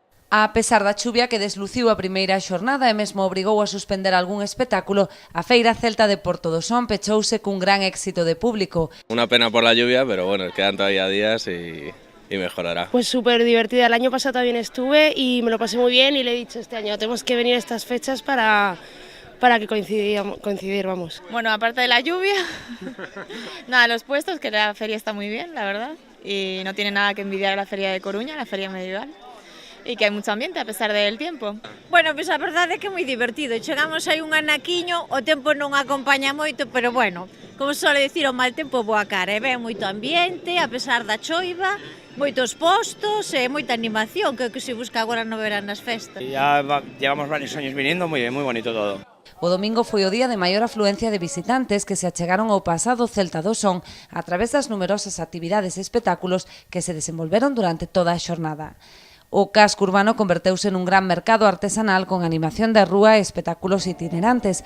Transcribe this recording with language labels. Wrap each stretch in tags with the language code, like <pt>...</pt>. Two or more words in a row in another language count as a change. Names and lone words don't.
<gl>A pesar da chuvia que desluciu a primeira xornada e mesmo obrigou a suspender algún espectáculo, a Feira Celta de Porto do Son pechouse cun gran éxito de público.</gl> <es>Una pena por la lluvia, pero bueno, quedan todavía días y mejorará. Pues súper divertida, el año pasado también estuve y me lo pasé muy bien y le he dicho este año tenemos que venir a estas fechas para que coincidir, vamos. Bueno, aparte de la lluvia, nada, los puestos, que la feria está muy bien, la verdad, y no tiene nada que envidiar a la feria de Coruña, la feria medieval.</es> <gl>E que hai moito ambiente a pesar del tempo. Bueno, pois a verdade é que é moi divertido. Chegamos aí un anaquiño, o tempo non acompaña moito, pero bueno, como se suele dicir, o mal tempo boa cara. E ven moito ambiente, a pesar da choiva, moitos postos e moita animación, que é o que se busca agora no verán nas festas.</gl> <es>Ya llevamos varios años viniendo, muy bien, muy bonito todo.</es> <gl>O domingo foi o día de maior afluencia de visitantes que se achegaron ao pasado Celta do Son a través das numerosas actividades e espectáculos que se desenvolveron durante toda a xornada. O casco urbano converteuse nun gran mercado artesanal con animación de rúa e espectáculos itinerantes.</gl>